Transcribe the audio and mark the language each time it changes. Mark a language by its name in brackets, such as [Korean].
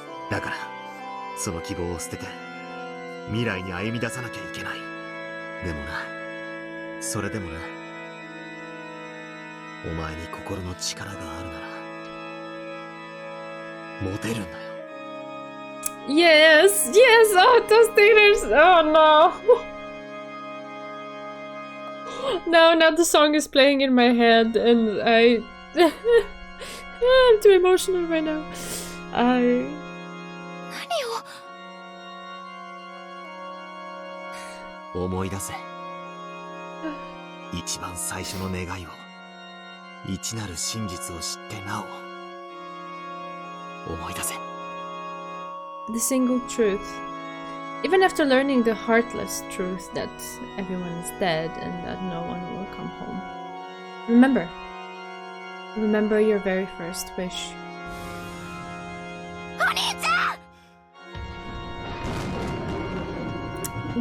[Japanese] だからその希望を捨てて未来に歩み出さなきゃいけない。でもな、それでもな、お前に心の力があるなら持てるんだよ。 [English] Yes, yes, oh, those theaters, oh no. Now the song is playing in my head and I'm too emotional right now. [Japanese] 何を？思い出せ。一番最初の願いを、一なる真実を知ってなお思い出せ。 [English] The single truth. Even after learning the heartless truth that everyone is dead and that no one will come home. Remember. Remember your very first wish. [Japanese] お兄ちゃん！